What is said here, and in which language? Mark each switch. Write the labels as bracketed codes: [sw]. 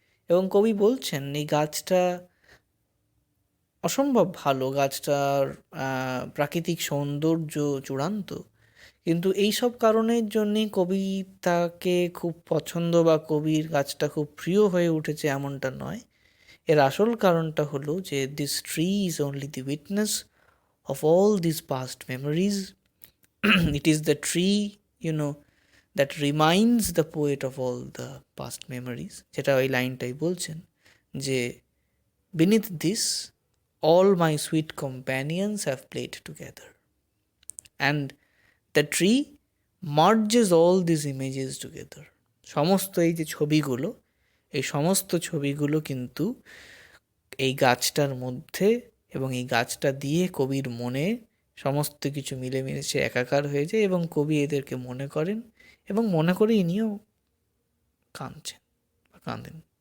[bn] এবং কবি বলছেন এই গাছটা অসম্ভব ভালো, গাছটার প্রাকৃতিক সৌন্দর্য চূড়ান্ত, কিন্তু এই সব কারণের জন্যই কবি তাকে খুব পছন্দ বা কবির গাছটা খুব প্রিয় হয়ে উঠেছে এমনটা নয়। এর আসল কারণটা হলো যে [en] This tree is only the witness of all these past memories. It is the tree, that reminds the poet of all the past memories. [bn] যেটা ওই লাইনটাই বলছেন যে [en] beneath this all my sweet companions have played together, and the tree merges all these images together. [bn] সমস্ত এই যে ছবিগুলো, এই সমস্ত ছবিগুলো কিন্তু এই গাছটার মধ্যে, এবং এই গাছটা দিয়ে কবির মনে সমস্ত কিছু মিলেমিশে একাকার হয়ে যায়, এবং কবি এদেরকে মনে করেন, এবং মনে করে ইনিও কাঁদেন।